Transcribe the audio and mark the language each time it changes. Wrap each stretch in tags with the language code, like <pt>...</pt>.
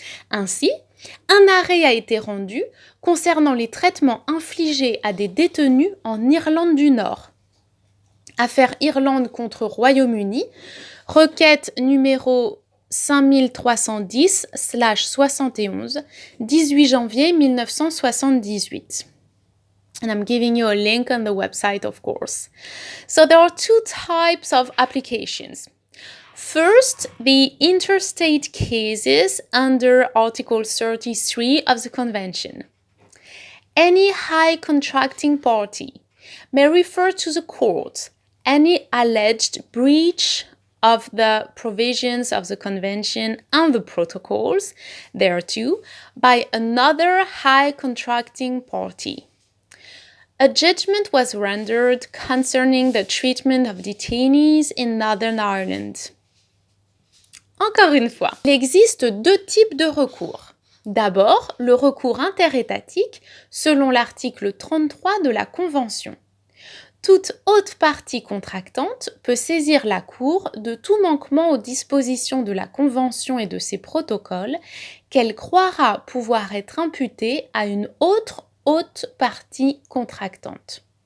<fr>Ainsi, un arrêt a été rendu concernant les traitements infligés à des détenus en Irlande du Nord. Affaire Irlande contre Royaume-Uni, requête numéro 5310/71, 18 janvier 1978.</fr> <en>And I'm giving you a link on the website, of course. So there are two types of applications. First, the interstate cases under Article 33 of the Convention. Any high contracting party may refer to the court any alleged breach of the provisions of the convention and the protocols thereto by another high contracting party. A judgment was rendered concerning the treatment of detainees in Northern Ireland.</en> <fr>Encore une fois, il existe deux types de recours. D'abord, le recours interétatique selon l'article 33 de la Convention. Toute haute partie contractante peut saisir la Cour de tout manquement aux dispositions de la Convention et de ses protocoles qu'elle croira pouvoir être imputé à une autre haute partie contractante.</fr>